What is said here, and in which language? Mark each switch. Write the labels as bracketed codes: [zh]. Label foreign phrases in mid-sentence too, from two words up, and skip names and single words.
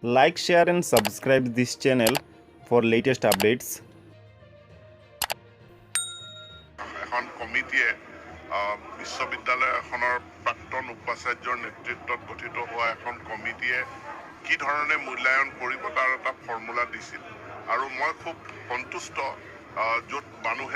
[en] Like, share and subscribe this channel for latest updates. [as] এখন কমিটিয়ে বিশ্ববিদ্যালয় এখনৰ প্ৰাক্তন উপাচাৰ্যৰ নেতৃত্বত গঠিত হোৱা এখন কমিটিয়ে কি ধৰণে মূল্যায়ন কৰিব তাৰ এটা ফৰ্মুলা দিছিল আৰু মই খুব সন্তুষ্ট য'ত মানুহে